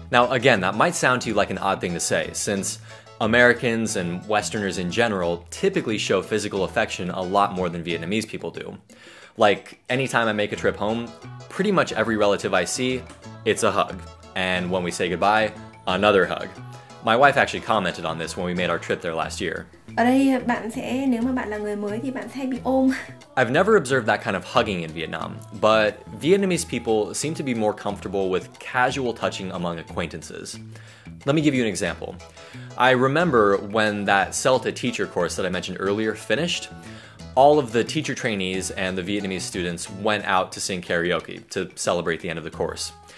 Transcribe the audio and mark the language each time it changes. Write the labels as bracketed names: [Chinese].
[English] Now, again, that might sound to you like an odd thing to say, since Americans and Westerners in general typically show physical affection a lot more than Vietnamese people do. Like, anytime I make a trip home, pretty much every relative I see, it's a hug. And when we say goodbye, another hug. My wife actually commented on this when we made our trip there last year. [Vietnamese] Ở đây nếu mà bạn là người mới thì bạn sẽ hay bị ôm. [English] I've never observed that kind of hugging in Vietnam, but Vietnamese people seem to be more comfortable with casual touching among acquaintances. Let me give you an example. I remember when that CELTA teacher course that I mentioned earlier finished, all of the teacher trainees and the Vietnamese students went out to sing karaoke to celebrate the end of the course.